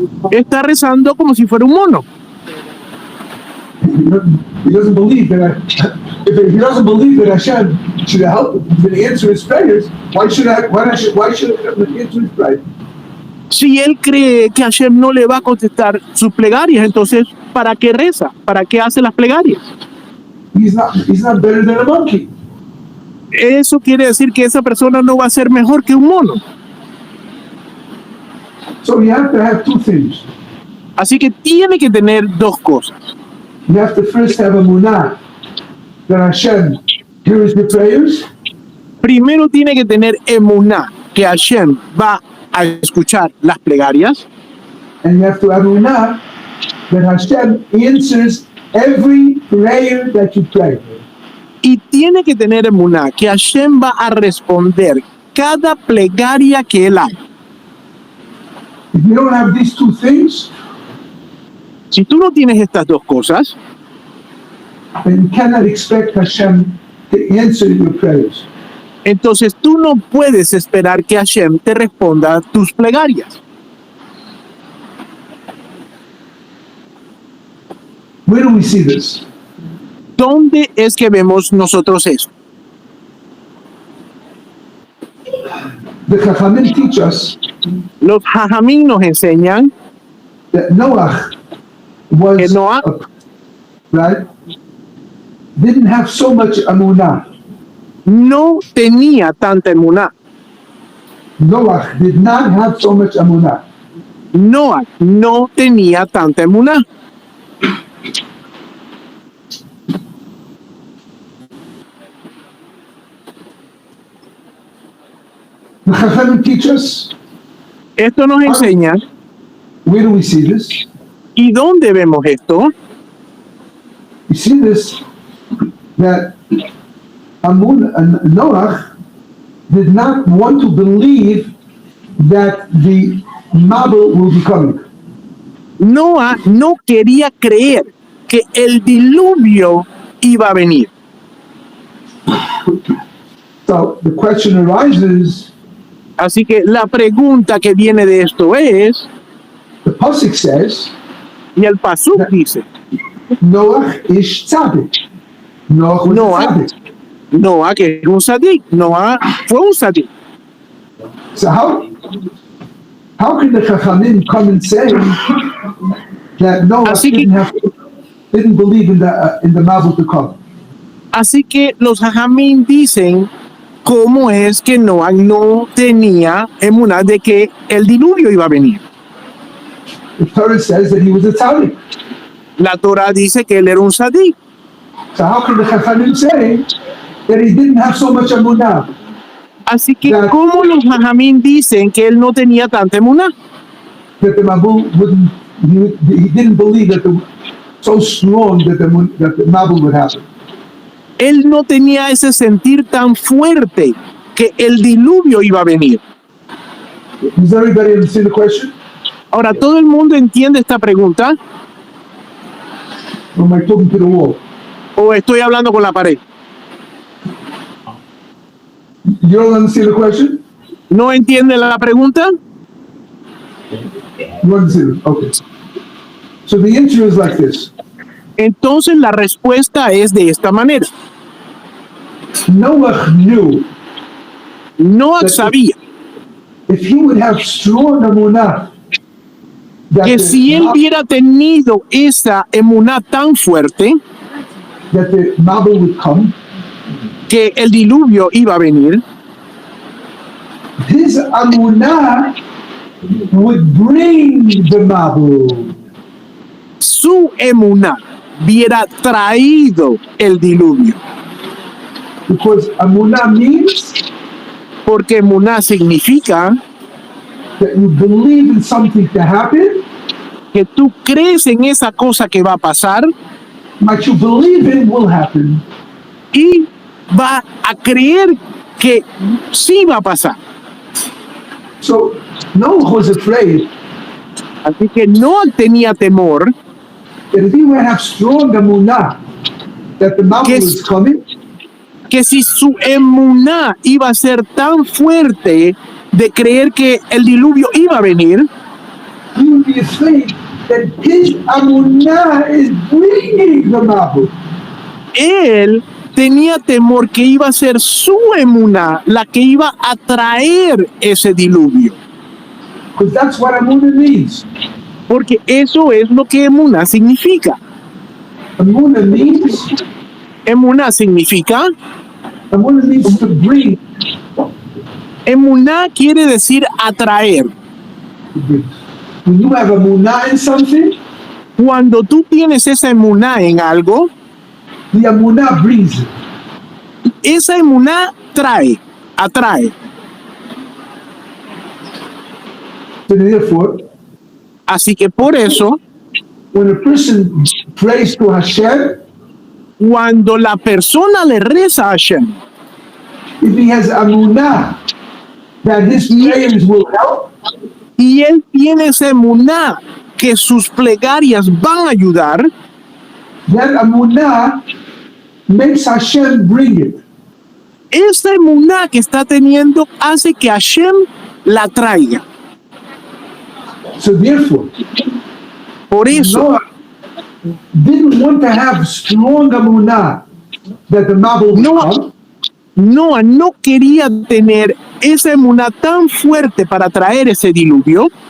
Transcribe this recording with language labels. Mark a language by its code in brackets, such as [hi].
[es] Está rezando como si fuera un mono. [en] He doesn't believe that. If he doesn't believe that Hashem should help him to answer his prayers, why should he answer his prayers? [es] Si él cree que Hashem no le va a contestar sus plegarias, entonces ¿para qué reza? ¿Para qué hace las plegarias? [en] He's not better than a monkey. [es] Eso quiere decir que esa persona no va a ser mejor que un mono. [en] So you have to have two things. [es] Así que tiene que tener dos cosas. [en] You have to first have emunah that Hashem hears your prayers, [es] Primero tiene que tener emuná que Hashem va a escuchar las plegarias, [en] and you have to have emunah that Hashem answers every prayer that you pray. [es] y tiene que tener emuná que Hashem va a responder cada plegaria que él haga. [en] If you don't have these two things, [es] Si tú no tienes estas dos cosas, [en] then you cannot expect Hashem to answer your prayers. [es] entonces tú no puedes esperar que Hashem te responda tus plegarias. [en] Where do we see this? [es] ¿Dónde es que vemos nosotros eso? [en] The Chachamim teach us [es] Los Jajamín nos enseñan [en] that Noah was [es] que Noah [en] right, didn't have so much emunah. [es] no tenía tanta emuná. [en] Noah did not have so much emunah. [es] Noah no tenía tanta emuná. [en] The Chachamim teach us. [es] Esto nos enseña. [en] Where do we see this? [es] ¿Y dónde vemos esto? [en] We see this that Noah did not want to believe that the Mabel will be coming. [es] Noah no quería creer que el diluvio iba a venir. [en] So the question arises, [es] Así que la pregunta que viene de esto es, [en] the Pasuk says, [es] y el Pasuk dice, [en] Noah is tzaddik. Noah was Noah. tzaddik. [es] Noah que es un sadik, Noah fue un sadik. [en] So how can the Chachamim come and say that Noah [es] Así que- [en] didn't believe in the Mabel to come? [es] Así que los Jajamín dicen cómo es que Noah no tenía emuná de que el diluvio iba a venir. [en] The Torah says that he was a tzaddik. [es] La Torah dice que él era un sadik. [en] So how can the Chachamim say that he didn't have so much emunah? [es] Así que Claro. ¿cómo los Jajamín dicen que él no tenía tanta emuná? [en] That the Mabul wouldn't, he didn't believe that so strong that the Mabul would happen. [es] Él no tenía ese sentir tan fuerte que el diluvio iba a venir. [en] Does everybody understand the question? [es] Ahora, ¿todo el mundo entiende esta pregunta? [en] Or am I talking to the wall? [es] ¿O estoy hablando con la pared? [en] You don't understand the question? [es] ¿No entiende la pregunta? [en] You understand it? Okay. So the answer is like this. [es] Entonces la respuesta es de esta manera. [en] Noah knew [es] Noah sabía [en] if he would have strong emunah that [es] que si él hubiera tenido esa emuná tan fuerte, [en] that the Mabul would come, [es] que el diluvio iba a venir, [en] his amunah would bring the Mabul. [es] su emuná hubiera traído el diluvio. [en] Because amunah means [es] Porque emuná significa [en] that you believe in something to happen, [es] que tú crees en esa cosa que va a pasar [en] what you believe in will happen. [es] y va a creer que sí va a pasar. [en] So Noah was afraid [es] Así que no tenía temor [en] that if he would have strong amunah that the Mabul Yes. is coming, [es] que si su emuná iba a ser tan fuerte de creer que el diluvio iba a venir, [en] he would be afraid that his amunah is bringing the Mabul. [es] él tenía temor que iba a ser su emuná la que iba a traer ese diluvio. [en] Because that's what amunah means. [es] Porque eso es lo que emuná significa. [en] Amunah means [es] Emuná significa, [en] to bring. [es] emuná quiere decir atraer. [en] When you have amunah in something, [es] Cuando tú tienes esa emuná en algo, [en] the amunah brings it. [es] esa emuná atrae. [en] So therefore, [es] Así que por eso, [en] when a person prays to Hashem, [es] cuando la persona le reza a Hashem, [en] if he has amunah that his prayers will help, [es] y él tiene esa emuná que sus plegarias van a ayudar, [en] that amunah makes Hashem bring it. [es] esa emuná que está teniendo hace que Hashem la traiga. [en] So therefore, [es] Por eso, [en] Noah didn't want to have strong amunah that the Mabul would [es] Noah [en] come. [es] Noah no quería tener esa emuná tan fuerte para traer ese diluvio,